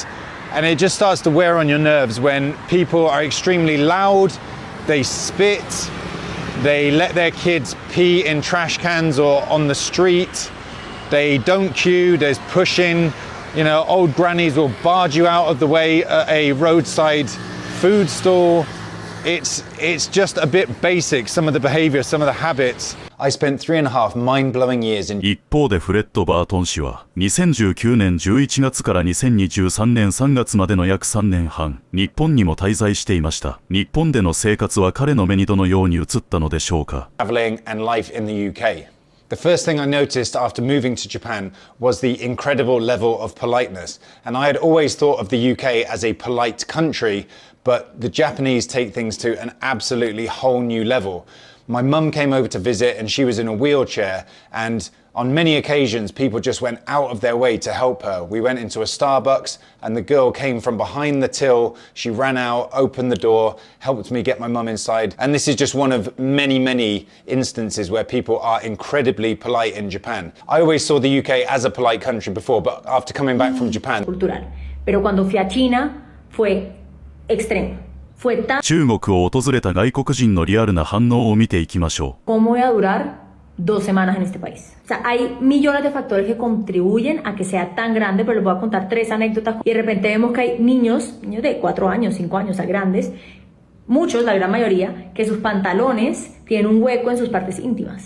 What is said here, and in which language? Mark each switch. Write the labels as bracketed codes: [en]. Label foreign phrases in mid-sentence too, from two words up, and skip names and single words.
[en] And it just starts to wear on your nerves when people are extremely loud, they spit, they let their kids pee in trash cans or on the street, they don't queue, there's pushing, You know, old grannies will barge you out of the way at a roadside food stall. It's just a bit basic, some of the behavior, some of the habits. I spent 3.5 mind-blowing years in... [ja] 一方でフレッド・バートン氏は2019年11月から2023年3月までの約3年半、日本にも滞在していました。日本での生活は彼の目にどのように映ったのでしょうか。 [en] Traveling and life in the UK. The first thing I noticed after moving to Japan was the incredible level of politeness. And I had always thought of the UK as a polite country, but the Japanese take things to an absolutely whole new level. My mum came over to visit and she was in a wheelchair, and on many occasions people just went out of their way to help her. We went into a Starbucks and the girl came from behind the till. She ran out, opened the door, helped me get my mum inside. And this is just one of many, many instances where people are incredibly polite in Japan. I always saw the UK as a polite country before, but after coming back from Japan... cultural. [es] Pero cuando fui a China fue extremo. [ja] 中国を訪れた外国人のリアルな反応を見ていきましょう。 [es] ¿Cómo voy a durar 2 semanas en este país? O sea, hay millones de factores que contribuyen a que sea tan grande, pero les voy a contar 3 anécdotas. Y de repente vemos que hay niños de 4 años, 5 años, o sea, grandes, muchos, la gran mayoría, que sus pantalones tienen un hueco en sus partes íntimas.